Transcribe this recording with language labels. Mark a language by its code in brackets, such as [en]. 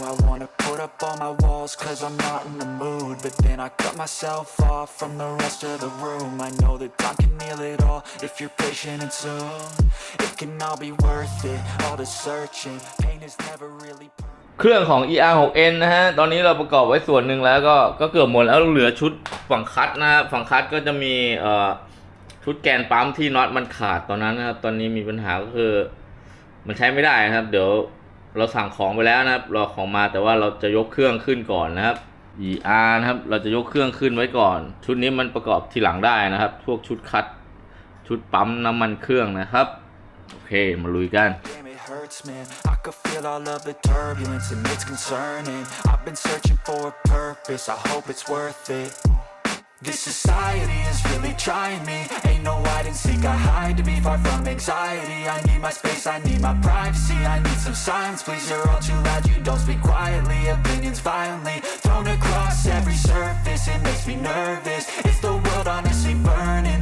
[en] I wanna put up all my walls, cause I'm not in the mood. But then I cut myself off from the rest of the room. I know that time can heal it all, if you're patient and soon. It can all be worth it, all the searching. Pain is never really permanent. [th] เครื่องของ ER6N นะฮะตอนนี้เราประกอบไว้ส่วนหนึ่งแล้วก็เกือบหมดแล้วเหลือชุดฝั่งคัทนะฝั่งคัทก็จะมี ชุดแกนปั๊มที่น็อตมันขาดตอนนั้นนะครับตอนนี้มีปัญหาก็คือมันใช้ไม่ได้นะครับเดี๋ยวเราสั่งของไปแล้วนะครับรอของมาแต่ว่าเราจะยกเครื่องขึ้นก่อนนะครับ ER นะครับเราจะยกเครื่องขึ้นไว้ก่อนชุดนี้มันประกอบทีหลังได้นะครับพวกชุดคัทชุดปั๊มน้ำมันเครื่องนะครับโอเคมาลุยกัน [en] I could feel all of the turbulence and it's concerning I've been searching for a purpose I hope it's worth it This society is really trying me. Ain't no hide and seek, I hide to be far from anxiety. I need my space, I need my privacy. I need some silence, please, you're all too loud. You don't speak quietly, opinions violently thrown across every surface. It makes me nervous. Is the world honestly burning?